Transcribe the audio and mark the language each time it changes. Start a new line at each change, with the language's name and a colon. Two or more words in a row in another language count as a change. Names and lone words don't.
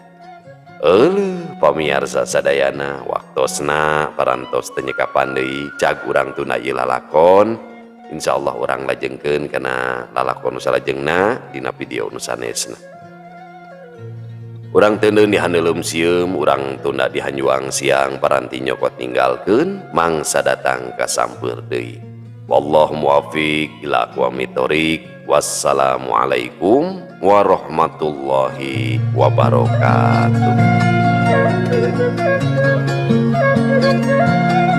Sundanese: Pamirsa sadayana waktosna parantos teu nyekapan deui cag urang tuna ieu lalakon. Insyaallah urang lajengkeun kana lalakon nu salajengna dina video nu sanesna. Urang teuneun dihandeuleum sieum, urang tunda dihanjuang siang paranti nyokot ninggalkeun mangsa datang ka sampeur deui.
Arabic: والله الموفق إلى أقوم الطريق. والسلام عليكم ورحمة الله وبركاته.